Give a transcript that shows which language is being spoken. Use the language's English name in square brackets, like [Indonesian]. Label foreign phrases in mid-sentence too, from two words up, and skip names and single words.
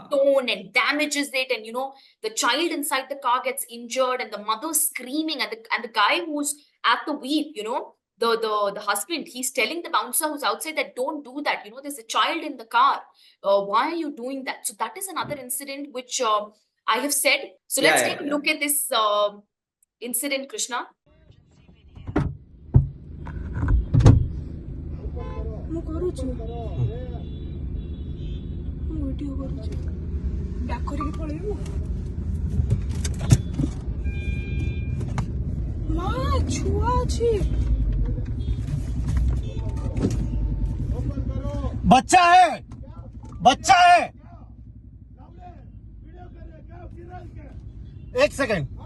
[English] stone and damages it, and the child inside the car gets injured, and the mother screaming, and the guy who's at the wheel, the husband, he's telling the bouncer who's outside that don't do that, there's a child in the car, why are you doing that? So that is another incident which I have said. So let's take a yeah. look at this incident, Krishna. [Odia] ମୁଁ କରୁଛି ମୁଁ ଭିଡିଓ କରୁଛି ବ୍ୟାକ୍ କରିକି ପଳେଇବୁ ମା ଛୁଆ ଅଛି [Hindi] बच्चा है एक सेकंड